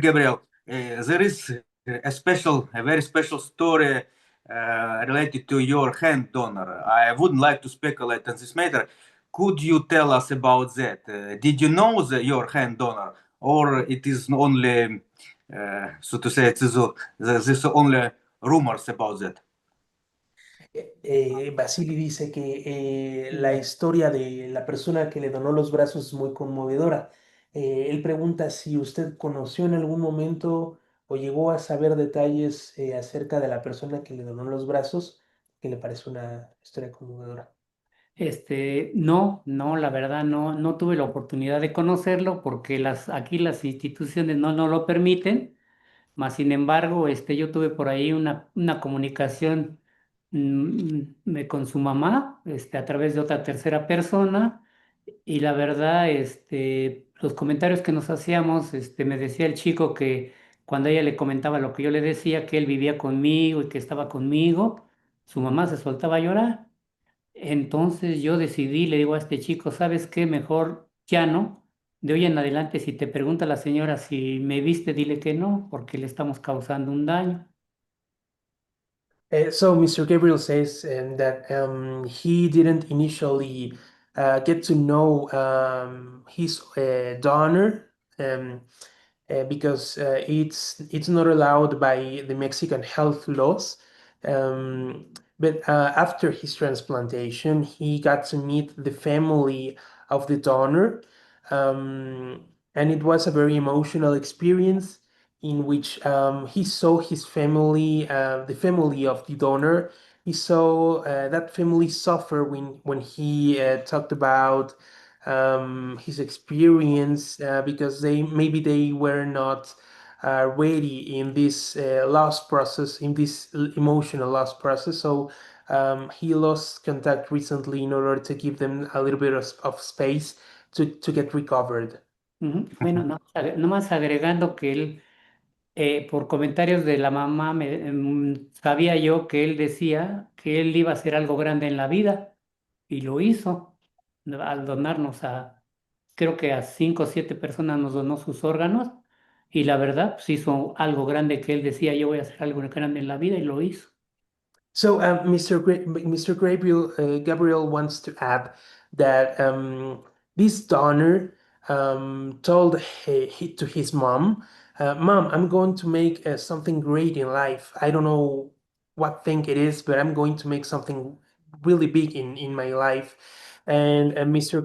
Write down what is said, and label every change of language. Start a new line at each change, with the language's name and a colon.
English: Gabriel, there is a very special story related to your hand donor. I wouldn't like to speculate on this matter. Could you tell us about that? Did you know your hand donor, or it is only, so to say, this only rumors about that?
Spanish: Basili dice que la historia de la persona que le donó los brazos es muy conmovedora. Él pregunta si usted conoció en algún momento o llegó a saber detalles acerca de la persona que le donó los brazos, que le parece una historia conmovedora. No, no, la verdad no tuve la oportunidad de conocerlo porque aquí las instituciones no lo permiten. Mas, sin embargo, yo tuve por ahí una comunicación con su mamá, a través de otra tercera persona, y la verdad, los comentarios que nos hacíamos, me decía el chico que cuando ella le comentaba lo que yo le decía, que él vivía conmigo y que estaba conmigo, su mamá se soltaba a llorar. Entonces yo decidí, le digo a este chico, ¿sabes qué? Mejor ya no. De hoy en adelante, si te pregunta la señora si me viste, dile que no, porque le estamos causando un daño.
English: So Mr. Gabriel says that he didn't initially get to know his donor because it's not allowed by the Mexican health laws. But after his transplantation, he got to meet the family of the donor, and it was a very emotional experience in which he saw his family, the family of the donor. He saw that family suffer when he talked about his experience because maybe they were not ready in this loss process, in this emotional loss process. So he lost contact recently in order to give them a little bit of space to get recovered.
Spanish: Bueno, nomás agregando que él, por comentarios de la mamá, sabía yo que él decía que él iba a hacer algo grande en la vida y lo hizo al donarnos creo que a 5 o 7 personas nos donó sus órganos, y la verdad, pues hizo algo grande que él decía, yo voy a hacer algo grande en la vida, y lo hizo.
English: So, Mr. Gabriel wants to add that this donor told to his mom, "Mom, I'm going to make something great in life. I don't know what thing it is, but I'm going to make something really big in my life." And Mr.